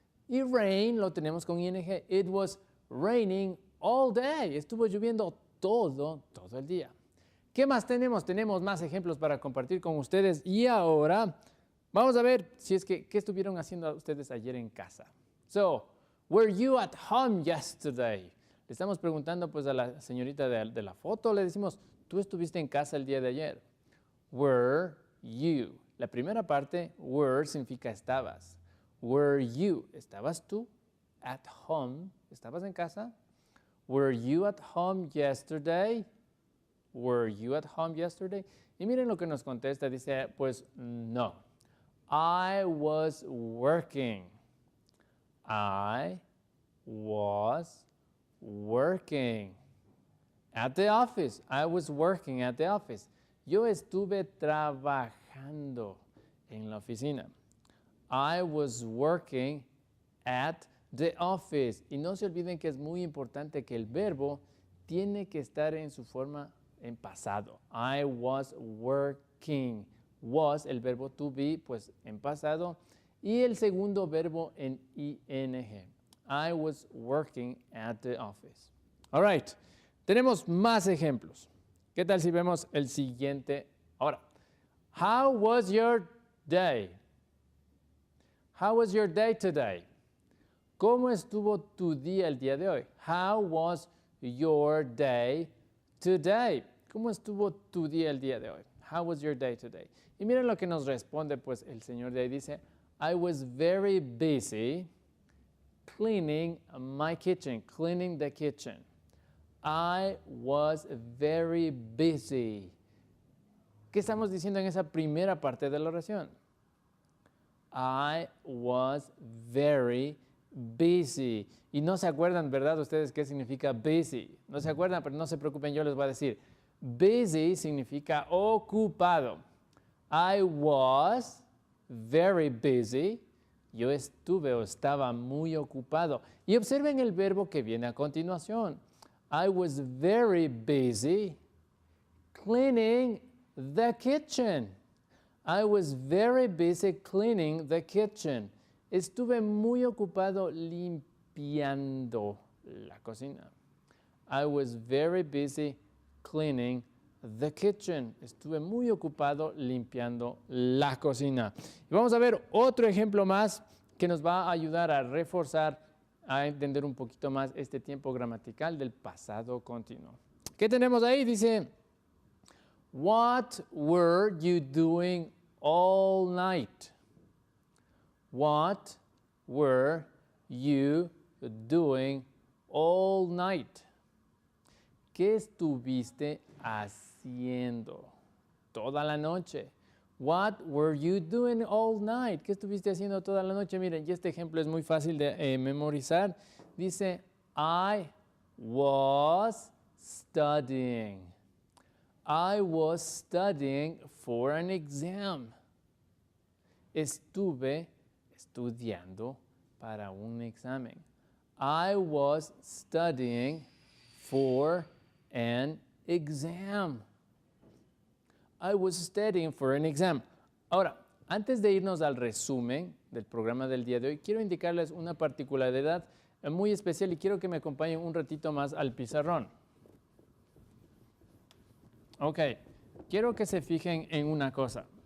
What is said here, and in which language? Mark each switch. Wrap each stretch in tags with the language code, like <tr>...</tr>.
<es>Y rain lo tenemos con ing.</es> <en>It was raining all day.</en> <es>Estuvo lloviendo todo el día. ¿Qué más tenemos? Tenemos más ejemplos para compartir con ustedes. Y ahora vamos a ver si es que, ¿qué estuvieron haciendo ustedes ayer en casa?</es> <en>So, were you at home yesterday?</en> <es>Le estamos preguntando pues a la señorita de la foto, le decimos, ¿tú estuviste en casa el día de ayer?</es> <en>Were you?</en> <es>La primera parte, were, significa estabas. Were you? ¿Estabas tú?</es> <en>At home.</en> <es>¿Estabas en casa?</es> <en>Were you at home yesterday? Were you at home yesterday?</en> <es>Y miren lo que nos contesta, dice, pues no.</es> <en>I was working. I was working at the office. I was working at the office.</en> <es>Yo estuve trabajando en la oficina.</es> <en>I was working at the office.</en> <es>Y no se olviden que es muy importante que el verbo tiene que estar en su forma en pasado.</es> <en>I was working.</en> <es>Was, el verbo to be, pues en pasado. Y el segundo verbo en ing.</es> <en>I was working at the office. All right.</en> <es>Tenemos más ejemplos. ¿Qué tal si vemos el siguiente?</es> <en>Ahora, how was your day? How was your day today?</en> <es>¿Cómo estuvo tu día el día de hoy?</es> <en>How was your day today?</en> <es>¿Cómo estuvo tu día el día de hoy?</es> <en>How was your day today?</en> <es>Y miren lo que nos responde pues el señor de ahí.</es> <en>Dice, I was very busy cleaning my kitchen, cleaning the kitchen. I was very busy.</en> <es>¿Qué estamos diciendo en esa primera parte de la oración?</es> <en>I was very busy.</en> <es>Y no se acuerdan, ¿verdad? Ustedes qué significa busy. No se acuerdan, pero no se preocupen, yo les voy a decir. Busy significa ocupado.</es> <en>I was very busy.</en> <es>Yo estuve o estaba muy ocupado. Y observen el verbo que viene a continuación.</es> <en>I was very busy cleaning the kitchen. I was very busy cleaning the kitchen.</en> <es>Estuve muy ocupado limpiando la cocina.</es> <en>I was very busy cleaning the kitchen.</en> <es>Estuve muy ocupado limpiando la cocina. Y vamos a ver otro ejemplo más que nos va a ayudar a reforzar, a entender un poquito más este tiempo gramatical del pasado continuo. ¿Qué tenemos ahí?</es> <en>Dice, what were you doing all night? What were you doing all night?</en> <es>¿Qué estuviste haciendo toda la noche?</es> <en>What were you doing all night?</en> <es>¿Qué estuviste haciendo toda la noche? Miren, y este ejemplo es muy fácil de memorizar.</es> <en>Dice, I was studying. I was studying for an exam.</en> <es>Estuve estudiando para un examen.</es> <en>I was studying for an exam. I was studying for an exam.</en> <es>Ahora, antes de irnos al resumen del programa del día de hoy, quiero indicarles una particularidad muy especial y quiero que me acompañen un ratito más al pizarrón. Ok, quiero que se fijen en una cosa.</es>